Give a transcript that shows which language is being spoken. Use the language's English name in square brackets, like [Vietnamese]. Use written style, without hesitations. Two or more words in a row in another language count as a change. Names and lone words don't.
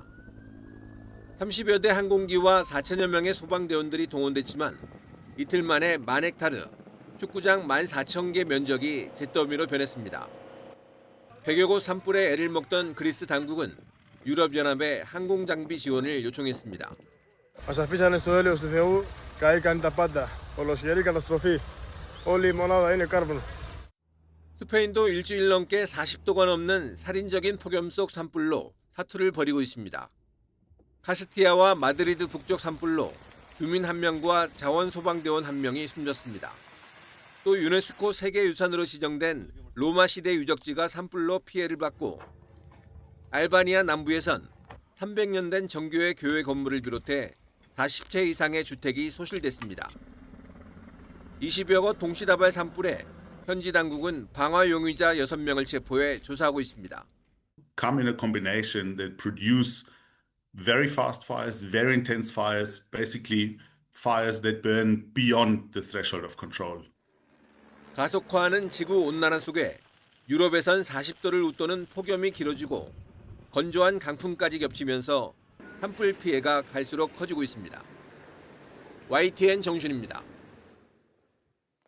[Korean] 30여 대 항공기와 4천여 명의 소방대원들이 동원됐지만 이틀 만에 만헥타르, 축구장 14,000개 면적이 잿더미로 변했습니다. 100여 곳 산불에 애를 먹던 그리스 당국은 유럽연합에 항공장비 지원을 요청했습니다. [Greek] Μας αφήσανε στο έλεος του Θεού, καήκαν τα πάντα. Ολοσχερή καταστροφή. Όλη η μονάδα είναι κάρβουνο. [Korean] 스페인도 일주일 넘게 40도가 넘는 살인적인 폭염 속 산불로 사투를 벌이고 있습니다. 카스티아와 마드리드 북쪽 산불로 주민 1명과 자원소방대원 1명이 숨졌습니다. 또 유네스코 세계유산으로 지정된 로마 시대 유적지가 산불로 피해를 받고 알바니아 남부에선 300년 된 정교회 교회 건물을 비롯해 40채 이상의 주택이 소실됐습니다. 20여 곳 동시다발 산불에 현지 당국은 방화 용의자 6명을 체포해 조사하고 있습니다. [English] Come in a combination that produce very fast fires, very intense fires, basically fires that burn beyond the threshold of control. [Korean] 가속화하는 지구 온난화 속에 유럽에선 40도를 웃도는 폭염이 길어지고 건조한 강풍까지 겹치면서 산불 피해가 갈수록 커지고 있습니다. YTN 정준입니다.